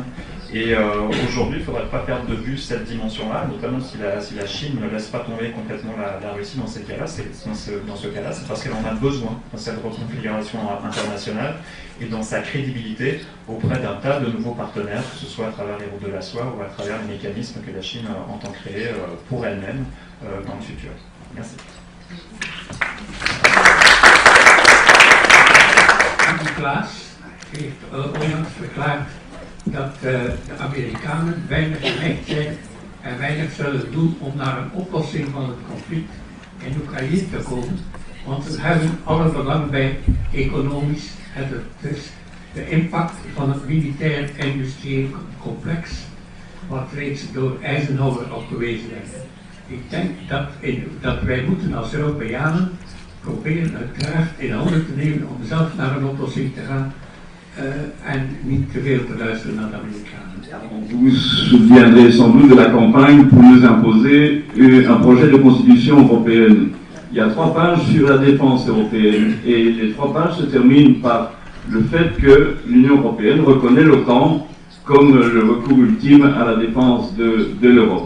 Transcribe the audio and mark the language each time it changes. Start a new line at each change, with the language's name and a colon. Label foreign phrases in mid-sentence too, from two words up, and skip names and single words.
French: Et aujourd'hui, il ne faudrait pas perdre de vue cette dimension-là, notamment si la Chine ne laisse pas tomber complètement la Russie dans ce cas-là, c'est parce qu'elle en a besoin dans cette reconfiguration internationale et dans sa crédibilité auprès d'un tas de nouveaux partenaires, que ce soit à travers les routes de la soie ou à travers les mécanismes que la Chine entend créer pour elle-même dans le futur. Merci.
Dutch: Klaas heeft onlangs verklaard dat de Amerikanen weinig geneigd zijn en weinig zullen doen om naar een oplossing van het conflict in Oekraïne te komen. Want we hebben alle belang bij economisch en dus de impact van het militair-industrieel complex, wat reeds door Eisenhower al gewezen is. Ik denk dat wij moeten als Europeanen proberen het kracht in handen te nemen om zelf naar een oplossing te gaan en niet te veel te luisteren naar de Amerikanen.
French: Vous vous souviendrez sans doute de la campagne pour nous imposer un projet de constitution européenne. Il y a 3 pages sur la défense européenne et les 3 pages se terminent par le fait que l'Union européenne reconnaît l'OTAN comme le recours ultime à la défense de l'Europe.